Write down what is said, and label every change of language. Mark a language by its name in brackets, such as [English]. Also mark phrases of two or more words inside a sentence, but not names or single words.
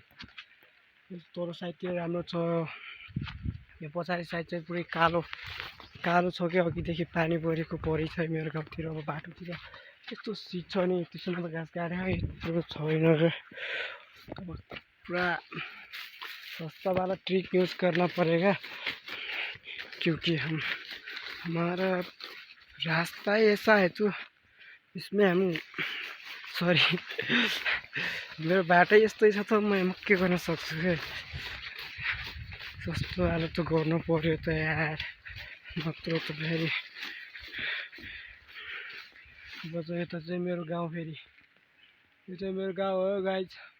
[Nepali] तल साइडतिर राम्रो छ यो पछाडि साइड चाहिँ पुरै कालो कालो छ क्या अघिदेखि पानी परेको छ मेरो गाउँतिर अब बाटोतिर यस्तो सिट छ नि त्यसमा त घाँस काट्यो यत्रो छैन र अब पुरा [Hindi] सस्ता वाला ट्रिक यूज़ करना पड़ेगा क्योंकि हमारा रास्ता ही ऐसा है तो इसमें हम [Nepali] सरी मेरो बाटो यस्तै छ त म के गर्न सक्छु क्या सस्तो वाला त गर्नु पर्यो त यार नत्र त फेरि अब चाहिँ यता चाहिँ मेरो गाउँ फेरि यो चाहिँ मेरो गाउँ हो गाइज